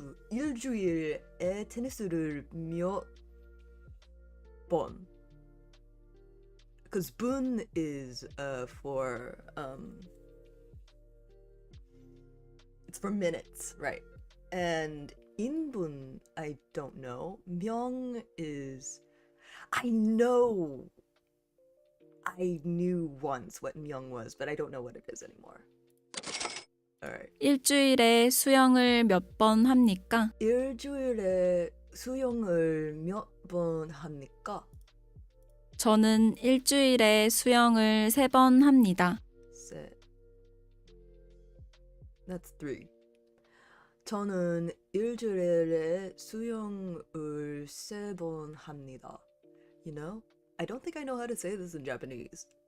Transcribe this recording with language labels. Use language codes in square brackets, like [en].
[ko] 일주일에 테니스를 몇 번? [en] Because 분 is for it's for minutes, right? And 인분 I don't know. 명 is I know I knew once what myung was, but I don't know what it is anymore. Alright. [ko] 일주일에 수영을 몇 번 합니까? 일주일에 수영을 몇 번 합니까? 저는 일주일에 수영을 3번 합니다. [en] Set. That's 3. [ko] 저는 일주일에 수영을 3번 합니다. [en] You know? I don't think I know how to say this in Japanese.